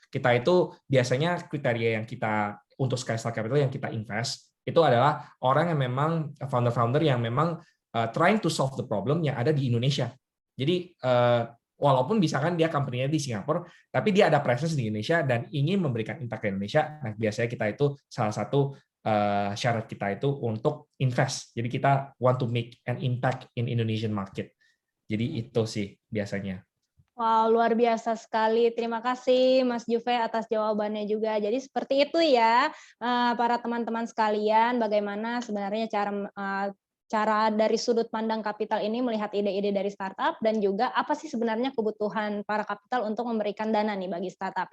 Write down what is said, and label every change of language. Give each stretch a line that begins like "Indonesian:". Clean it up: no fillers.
Indonesian: Kita itu biasanya kriteria yang kita untuk Skystar Capital yang kita invest itu adalah orang yang memang founder-founder yang memang
English: trying to solve the problem
Indonesian: yang ada di Indonesia. Jadi walaupun misalkan dia company-nya di Singapura, tapi dia ada presence di Indonesia dan ingin memberikan impact ke Indonesia. Nah, biasanya kita itu salah satu syarat kita itu untuk invest. Jadi kita
English: want to make an impact in Indonesian market.
Indonesian: Jadi itu sih biasanya. Wow, luar biasa sekali. Terima kasih Mas Juve atas jawabannya juga. Jadi seperti itu ya, para teman-teman sekalian, bagaimana sebenarnya cara dari sudut pandang kapital ini melihat ide-ide dari startup dan juga apa sih sebenarnya kebutuhan para kapital untuk memberikan dana nih bagi startup.